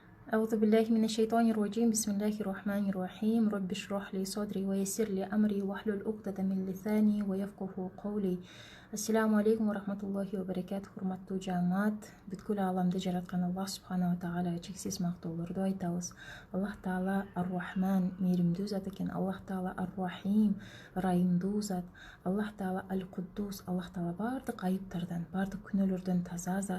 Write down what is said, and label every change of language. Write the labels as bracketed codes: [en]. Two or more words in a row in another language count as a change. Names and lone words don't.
[ar] أعوذ بالله من الشيطان الرجيم. بسم الله الرحمن الرحيم. رب اشرح لي صدري ويسر لي أمري واحلل عقدة من لساني ويفقه قولي. السلام عليكم ورحمة الله وبركاته. [ky] Hurmattуу жаамат, бүткүл ааламды жараткан Аллах субханала тааалага чексиз мактоолорду айтабыз. Аллах таала ар-Рахман, мээримдүү зат экен. Аллах таала ар-Рахим, ырайымдуу зат. Аллах таала аль-Куддус, Аллах таала бардык айыптардан, бардык күнөөлөрдөн таза зат.